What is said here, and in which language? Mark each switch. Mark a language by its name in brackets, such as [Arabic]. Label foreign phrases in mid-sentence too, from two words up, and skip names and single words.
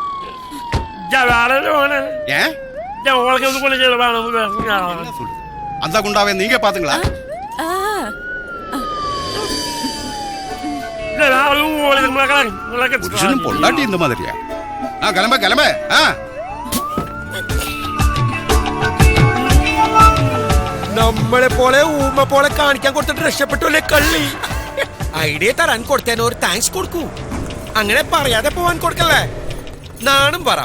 [Tamil] ஏன் அந்த குண்டாவை நீங்க பாத்துங்களா? புருஷனும் பொண்டாட்டி இந்த மாதிரியா? கிளம்ப [Malayalam] നമ്മളെ പോലെ ഊമ പോലെ കാണിക്കാൻ കൊടുത്തിട്ട് രക്ഷപ്പെട്ടല്ലേ കള്ളി. ഐഡിയ തരാൻ കൊടുത്തതിന് ഒരു താങ്ക്സ് കൊടുക്കൂ. അങ്ങനെ പറയാതെ പോവാൻ കൊടുക്കല്ലേ. നാണും പറ.